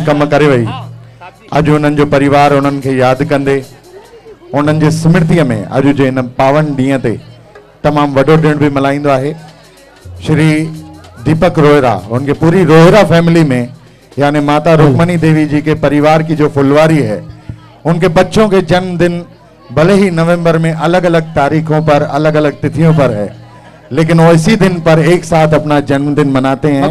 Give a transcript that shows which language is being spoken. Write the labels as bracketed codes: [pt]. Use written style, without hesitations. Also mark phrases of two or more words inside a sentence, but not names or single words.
[sd] कम करे वई, अॼु उन्हनि जो परिवार उन्हनि खे यादि कंदे उन्हनि जी स्मृतिअ में अॼु जे हिन पावन ॾींहं ते तमामु वॾो ॾिण बि मल्हाईंदो आहे। [hi] श्री दीपक रोहिरा, उनके पूरी रोहिरा फैमिली में यानी माता रुक्मणी देवी जी के परिवार की जो फुलवारी है, उनके बच्चों के जन्मदिन भले ही नवंबर में अलग अलग तारीखों पर अलग अलग तिथियों पर है, लेकिन वो इसी दिन पर एक साथ अपना जन्मदिन मनाते हैं।